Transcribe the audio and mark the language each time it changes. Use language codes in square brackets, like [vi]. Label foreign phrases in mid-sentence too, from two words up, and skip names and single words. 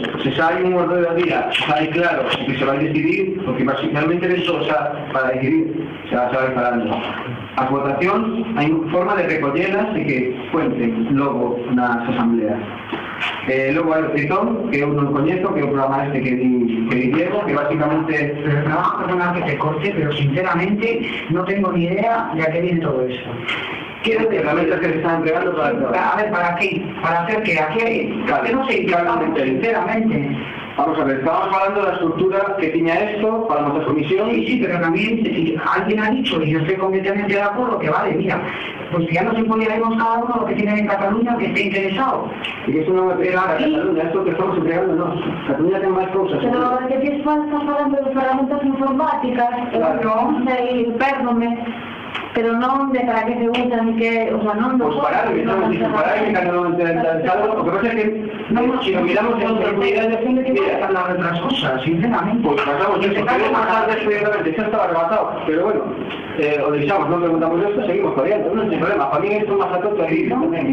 [gl] Se sai un orde do día, sai claro o que se vai decidir, porque basicamente de eso xa para decidir, xa vai falando. As votacións, hai forma de recollelas e que cuenten logo nas asambleas. Logo hai o Tritón, que eu non coñezo, que é o programa este que di Diego, que basicamente... [es] Perdona que te corte, pero sinceramente no tengo ni idea de a qué viene todo eso. ¿Qué herramientas que se están entregando para el A ver, ¿para qué? ¿Para hacer qué? ¿A qué? Que no sé, sinceramente. Vamos a ver, estábamos hablando de la estructura que tenía esto para nuestra comisión. Sí, pero también alguien ha dicho, y yo estoy completamente de acuerdo, que vale, mira, pues ya nos imponemos cada uno lo que tiene en Cataluña que esté interesado. Y que eso no va a entregar a Cataluña, esto que estamos entregando no. Cataluña tiene más cosas. [gl] Pero que ti estás falando de ferramentas informáticas, non sei, perdome, pero non de para que se usan, que, [es] o sea, [gl] non... [es] Pues parar, que estamos diciendo parar, que cada uno interesado, lo que pasa es que si lo miramos en otra comunidad de gente que quiere hablar de otras cosas, sinceramente. Pues pasamos eso, queremos pasar directamente, eso estaba rematado, pero bueno, o deixamos, no preguntamos esto, seguimos corriendo, no hay problema, para mí esto más a todo ahí, ¿no?